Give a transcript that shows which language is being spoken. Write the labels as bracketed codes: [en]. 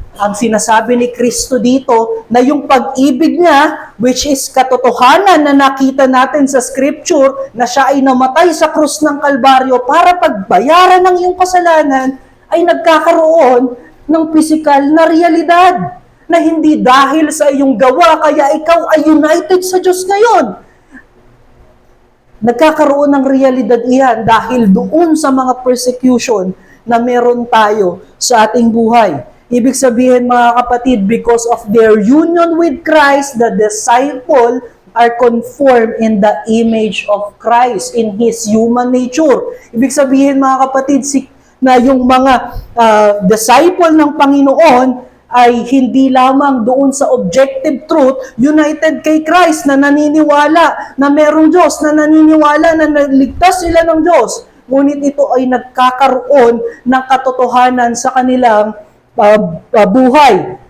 [tl] Ang sinasabi ni Kristo dito na yung pag-ibig niya, which is katotohanan na nakita natin sa scripture na siya ay namatay sa krus ng Kalbaryo para pagbayaran ng iyong kasalanan, ay nagkakaroon ng pisikal na realidad na hindi dahil sa iyong gawa kaya ikaw ay united sa Diyos ngayon. Nagkakaroon ng realidad iyan dahil doon sa mga persecution na meron tayo sa ating buhay. [en] Ibig sabihin mga kapatid, because of their union with Christ, the disciple are conformed in the image of Christ, in His human nature. [tl] Ibig sabihin mga kapatid, na yung mga disciple ng Panginoon ay hindi lamang doon sa objective truth, united kay Christ, na naniniwala na merong Diyos, na naniniwala na naligtas sila ng Diyos. Ngunit ito ay nagkakaroon ng katotohanan sa kanilang buhay.